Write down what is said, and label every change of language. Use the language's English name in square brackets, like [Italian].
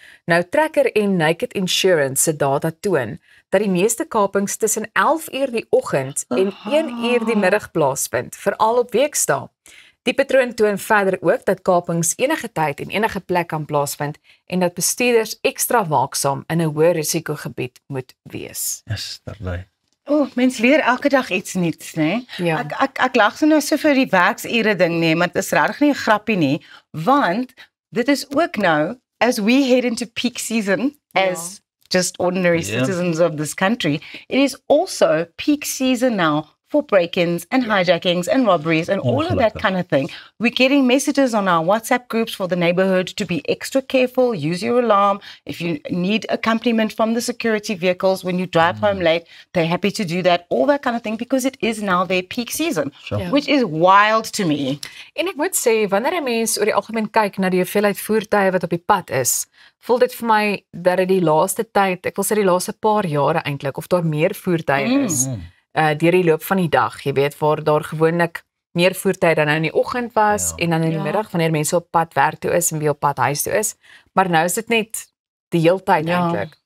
[Afrikaans] Nou Tracker en Naked Insurance se data toon dat die meeste kapings tussen 11 uur die oggend en 1 uur die middag plaasvind, veral op weekdae. Die patroon toon verder ook dat kapings enige tyd en enige plek kan plaasvind en dat bestuurders ekstra waaksaam in 'n hoë risikogebied moet wees. Yes, daarby. Mens leer elke dag iets nuuts, né? Ja. Ek lag nou so vir die werksure ding nie, maar dit is regtig nie 'n grappie nie, want dit is ook nou [English] as we head into peak season as just ordinary citizens of this country, it is also peak season now for break-ins and hijackings and robberies and all of that kind of thing. We're getting messages on our WhatsApp groups for the neighborhood to be extra careful, use your alarm. If you need accompaniment from the security vehicles when you drive home late, they're happy to do that, all that kind of thing, because it is now their peak season, which is wild to me. [Afrikaans] En ek moet sê, wanneer 'n mens oor die algemeen kyk na die hoeveelheid voertuie wat op die pad is, voel dit vir my dat dit die laaste tyd, ek wil sê die laaste paar jare eintlik, of daar meer voertuie is. Deur die loop van die dag, jy weet, waar daar gewoonlik meer voertuie dan nou in die oggend was en dan in die middag wanneer mense op pad werk toe is en weer op pad huis toe is, maar nou is dit net die hele tyd eintlik.